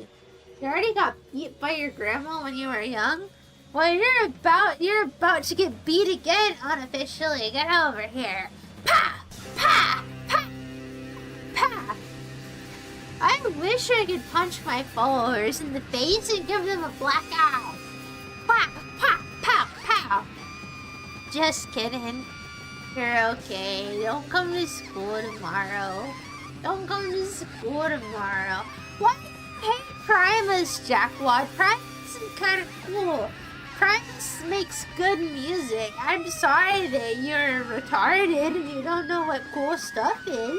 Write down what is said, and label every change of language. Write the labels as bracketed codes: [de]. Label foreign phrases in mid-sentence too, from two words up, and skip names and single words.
[en] You already got beat by your grandma when you were young? Well, you're about to get beat again unofficially. Get over here. Pa! Pa! Pa! Pa! I wish I could punch my followers in the face and give them a black eye. Pa! Pa! Pow! Pow! Just kidding. You're okay. Don't come to school tomorrow. Don't come to school tomorrow. Why do you hate Primus, Jackwad? Primus is kind of cool. Primus makes good music. I'm sorry that you're retarded and you don't know what cool stuff is.